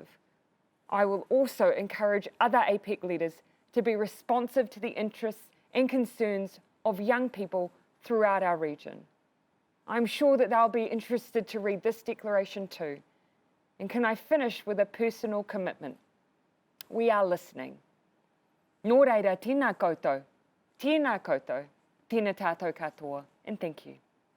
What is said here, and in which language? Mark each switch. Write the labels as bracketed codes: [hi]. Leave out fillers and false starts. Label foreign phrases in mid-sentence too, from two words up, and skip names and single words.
[en] I will also encourage other APEC leaders to be responsive to the interests and concerns of young people throughout our region. I'm sure that they'll be interested to read this declaration too. And can I finish with a personal commitment? We are listening. [mi] Nō reira, tēnā koutou, tēnā tātou katoa, [en] and thank you.